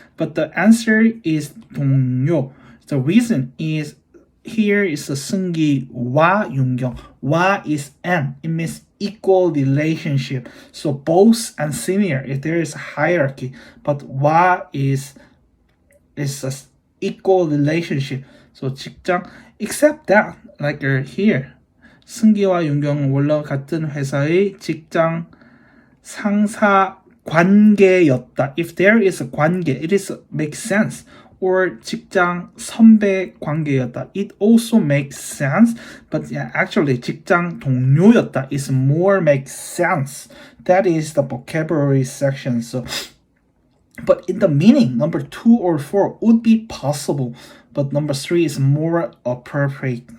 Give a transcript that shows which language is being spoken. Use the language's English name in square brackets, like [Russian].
[English] But the answer is 동료. The reason is here is a 승기와 윤경. 와 is and. It means equal relationship. So boss and senior, if there is a hierarchy. But 와 is a equal relationship. [Korean] So 직장, [English] except that, like here, [Korean] 승기와 윤경은 원래 같은 회사의 직장 상사 관계였다. [English] If there is a 관계, it is makes sense. Or [Korean] 직장 선배 관계였다. [English] It also makes sense. But yeah, actually [Korean] 직장 동료였다 [English] is more makes sense. That is the vocabulary section. So but in the meaning, number 2 or 4 would be possible, but number 3 is more appropriate.